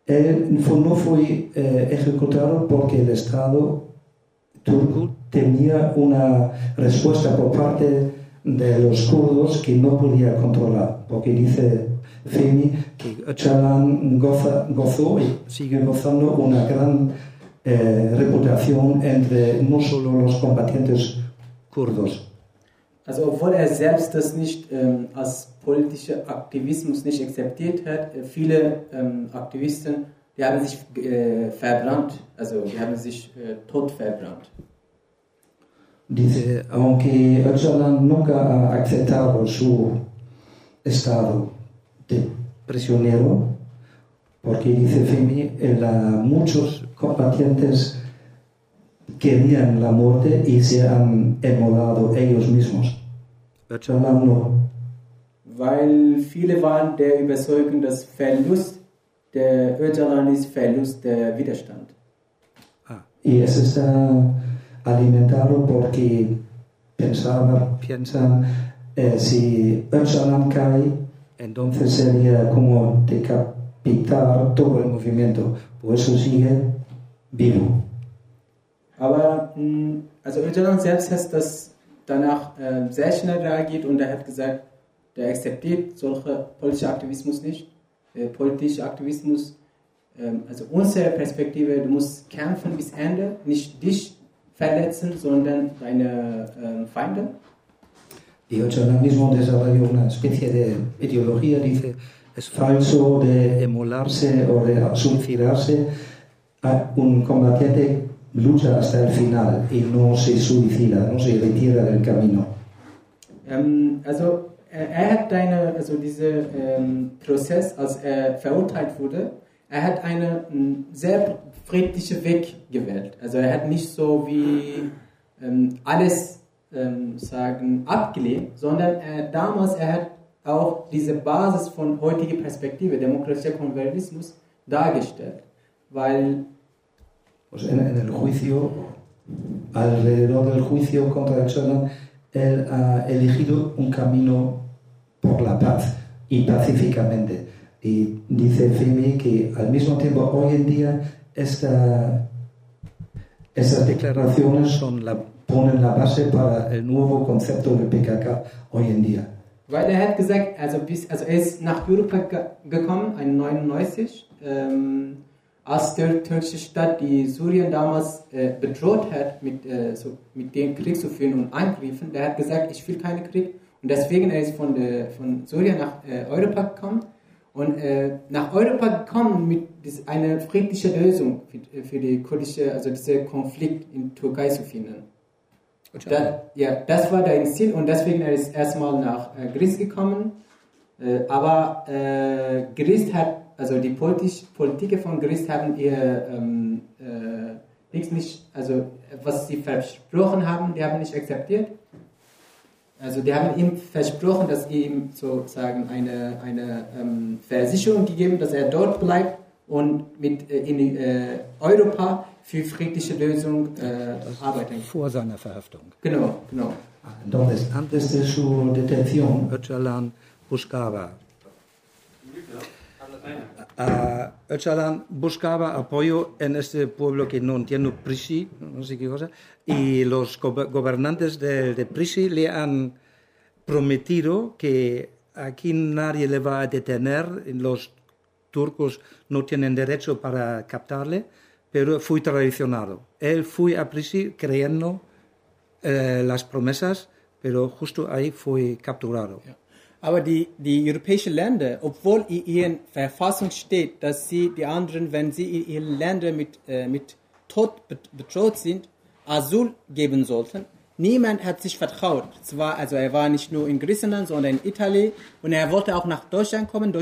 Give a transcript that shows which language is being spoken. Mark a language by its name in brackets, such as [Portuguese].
[Spanish] Él no fue ejecutado porque el Estado turco tenía una respuesta por parte de los kurdos que no podía controlar, porque dice Fini que Öcalan gozó y sigue gozando una gran reputación entre no solo los combatientes kurdos. [German] Also obwohl er selbst das nicht als politischer Aktivismus nicht akzeptiert hat, viele Aktivisten, die haben sich verbrannt, also die haben sich tot verbrannt. [Spanish] Dice, aunque Öcalan nunca ha aceptado su estado de prisionero, porque dice Fimi, muchos combatientes querían la muerte y se han inmolado ellos mismos. Öcalan no. [German] Weil viele waren der Überzeugung, dass Verlust der Öcalan ist Verlust der Widerstand. [Spanish] Ah. Y es esta alimentado porque piensan si Öcalan cae, entonces sería como decapitar todo el movimiento, por eso sigue vivo. [German] Aber also Öcalan selbst hat das danach sehr schnell reagiert und hat gesagt, der akzeptiert solche politische Aktivismus nicht. Politischer Aktivismus, also unsere Perspektive, du musst kämpfen bis Ende, nicht dich verletzen, sondern deine Feinde. [Spanish] Y Öcalan mismo desarrolló una especie de ideología, dice, es falso de emularse o de suicidarse. Un combatiente lucha hasta el final y no se suicida, no se retira del camino. [German] Also, er hat eine, also diese Prozess, als er verurteilt wurde, er hat eine sehr friedliche Weg gewählt. Also er hat nicht so wie alles sagen abgelehnt, sondern er hat auch diese Basis von heutiger Perspektive, demokratischer Konvertismus, dargestellt. Weil [Spanish] pues en el juicio, alrededor del juicio contra Öcalan, él ha elegido un camino por la paz y pacíficamente. Y dice Fimi que al mismo tiempo hoy en día estas declaraciones son ponen la base para el nuevo concepto de PKK hoy en día. [German] Weil er hat gesagt, also er ist nach Europa gekommen, 1999, als der türkische Staat die Syrien damals bedroht hat, mit dem Krieg zu führen und Angriffen, der hat gesagt, ich will keinen Krieg. Und deswegen ist er von Syrien nach Europa gekommen. Und nach Europa gekommen mit einer friedlichen Lösung für die kurdische, also diesen Konflikt in Türkei zu finden. Da, ja, das war dein Ziel und deswegen ist er erstmal nach Griechenland gekommen. Aber Griechenland hat, also die Politiker von Griechenland haben ihr nicht, also was sie versprochen haben, die haben nicht akzeptiert. Also die haben ihm versprochen, dass sie ihm sozusagen eine Versicherung gegeben, dass er dort bleibt und mit in Europa für friedliche Lösung arbeiten. Vor seiner Verhaftung. Genau, genau. [Spanish] Entonces, antes de su detención, Öcalan buscaba. Öcalan buscaba apoyo en este pueblo que no entiende Prisi, no sé qué cosa, y los gobernantes de Prisi le han prometido que aquí nadie le va a detener, los turcos no tienen derecho para captarle, pero fui traicionado. Él fue a Prisi creyendo las promesas, pero justo ahí fue capturado. [English] Yeah. [German] Aber die europäischen Länder, obwohl in ihren Verfassung steht, dass sie die anderen, wenn sie in ihren Ländern mit Tod bedroht sind, Asyl geben sollten, niemand hat sich vertraut. Zwar, also er war nicht nur in Griechenland, sondern in Italien und er wollte auch nach Deutschland kommen.